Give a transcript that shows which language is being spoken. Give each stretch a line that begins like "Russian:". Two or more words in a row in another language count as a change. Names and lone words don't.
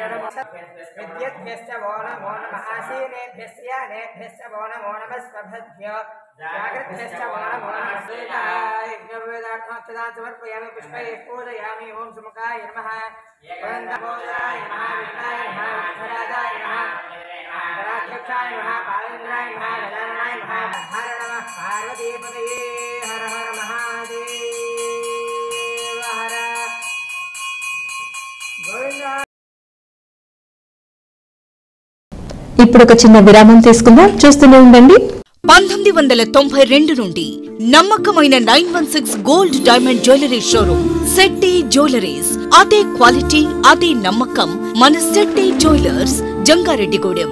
Sanskrit: नमः विद्युद्भ्यश्च वो नमो नमः आसीनेभ्यश्च नेभ्यश्च वो नमो नमस्वभ्यो जागृभ्यश्च वो नमो नमः यज्ञवेदार्थान् समर्पयामि पुष्पैः पूजयामि ओं सुमुखाय नमः वन्दमोदाय नमः विष्णाय नमः विघ्नराजाय नमः राक्षसाय नमः पालेन्द्राय नमः गजाननाय नमः हर नमः पार्वतीपतये हर हर महादेव हर गोविंद।
Telugu: ఇప్పుడు ఒక చిన్న విరామం తీసుకుందాం, చూస్తూనే ఉండండి. 1992 నుండి నమ్మకమైన 916
English: gold diamond jewellery showroom
Telugu: శెట్టి జ్యువెలరీస్. అదే క్వాలిటీ, అదే నమ్మకం మన శెట్టి జ్యువెలర్స్, జంగారెడ్డిగూడెం.